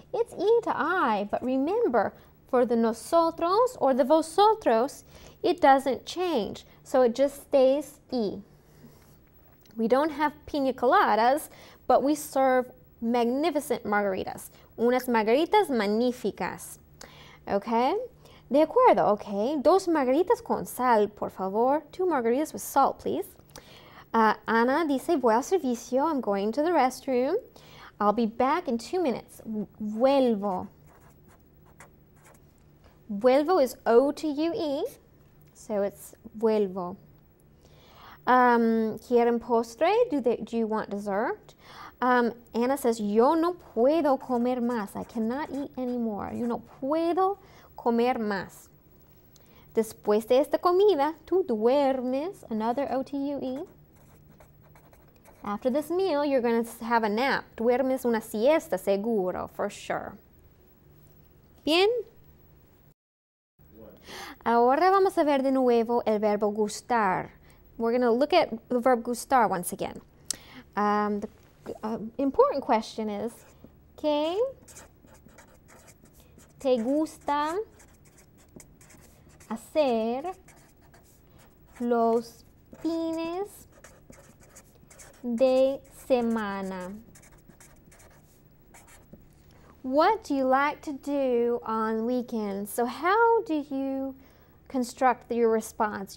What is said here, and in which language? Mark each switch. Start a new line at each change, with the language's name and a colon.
English: It's E to I, but remember, for the nosotros or the vosotros, it doesn't change, so it just stays E. We don't have piña coladas, but we serve magnificent margaritas.
Spanish: Unas margaritas magníficas. Okay? De acuerdo, okay. 2 margaritas con sal, por favor.
English: 2 margaritas with salt, please.
Spanish: Ana dice, voy al servicio.
English: I'm going to the restroom. I'll be back in 2 minutes.
Spanish: Vuelvo.
English: Vuelvo is O-to-U-E, so it's vuelvo.
Spanish: ¿Quieren postre?
English: Do you want dessert? Ana says,
Spanish: yo no puedo comer más.
English: I cannot eat anymore.
Spanish: Yo no puedo comer más. Después de esta comida, tú duermes.
English: Another O-T-U-E. After this meal, you're going to have a nap.
Spanish: Duermes una siesta, seguro,
English: for sure.
Spanish: Bien. Ahora vamos a ver de nuevo el verbo gustar.
English: We're going to look at the verb gustar once again. The important question is,
Spanish: ¿qué te gusta hacer los fines de semana?
English: What do you like to do on weekends? So how do you construct your response?